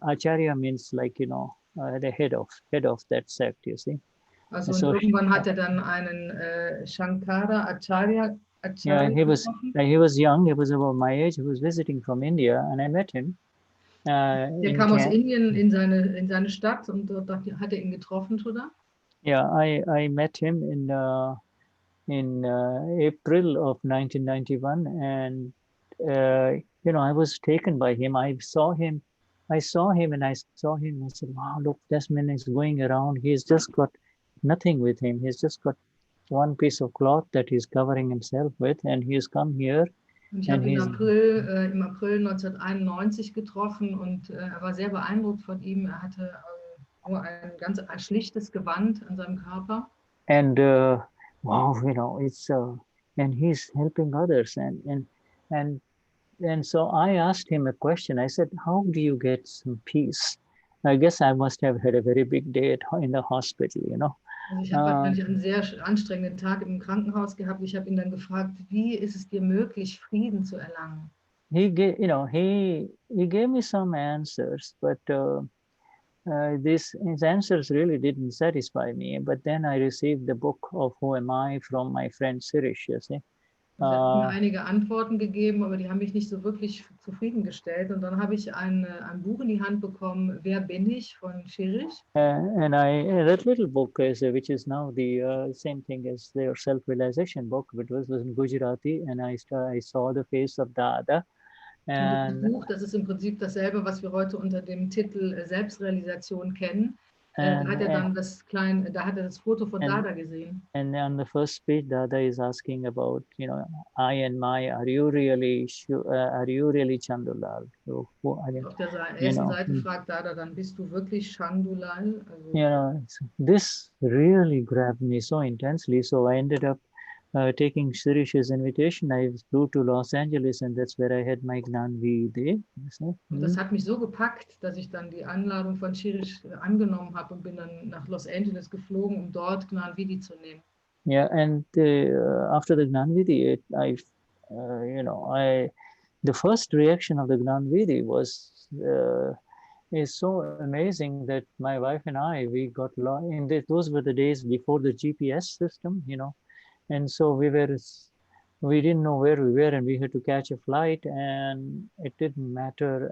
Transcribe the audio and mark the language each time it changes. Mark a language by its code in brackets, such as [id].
[en] Acharya means like, you know, the head of that sect, you see. [de] Also und irgendwann hat dann einen Shankara Acharya. [en] Yeah, he was young. He was about my age. He was visiting from India, and I met him. [de] Der kam aus Indien in seine Stadt und dort hat ihn getroffen, oder? [en] Yeah, I met him in April of 1991, and you know, I was taken by him. I saw him, and I saw him. I said, "Wow, look, this man is going around. He's just got nothing with him. He's just got one piece of cloth that he's covering himself with, and he's come here." [de] Und ich habe ihn im April 1991 getroffen und er war sehr beeindruckt von ihm. Er hatte nur ein ganz schlichtes Gewand an seinem Körper. [en] And wow, you know, it's and he's helping others, and so I asked him a question. I said, "How do you get some peace?" I guess I must have had a very big day in the hospital, you know. [de] Also ich habe wahrscheinlich einen sehr anstrengenden Tag im Krankenhaus gehabt. Ich habe ihn dann gefragt, wie ist es dir möglich, Frieden zu erlangen? [en] He gave me some answers, but his answers really didn't satisfy me. But then I received the book of Who Am I from my friend Sirish, you see. [de] Er hat mir einige Antworten gegeben, aber die haben mich nicht so wirklich zufriedengestellt. Und dann habe ich ein Buch in die Hand bekommen, Wer bin ich, von Shirish. [en] And that little book which is now the same thing as their self-realization book, which was in Gujarati, and I saw the face of Dada. [de] Und das Buch, das ist im Prinzip dasselbe, was wir heute unter dem Titel Selbstrealisation kennen. Da hat er dann das Foto von Dada gesehen. [en] And on the first page, Dada is asking about, you know, I and my, are you really Chandulal? So, [de] auf der ersten Seite fragt Dada dann, bist du wirklich Chandulal? [en] Also, you know, this really grabbed me so intensely. So I ended up taking Sirish's invitation. I flew to Los Angeles, and that's where I had my Gnan Vidhi. [de] Und das hat mich so gepackt, dass ich dann die Einladung von Shirish angenommen habe und bin dann nach Los Angeles geflogen, um dort Gnan Vidhi zu nehmen. [en] Yeah, and after the Gnan Vidhi, the first reaction of the Gnan Vidhi was is so amazing that my wife and I, we got lost. Those were the days before the GPS system, you know. And so we didn't know where we were, and we had to catch a flight, and it didn't matter.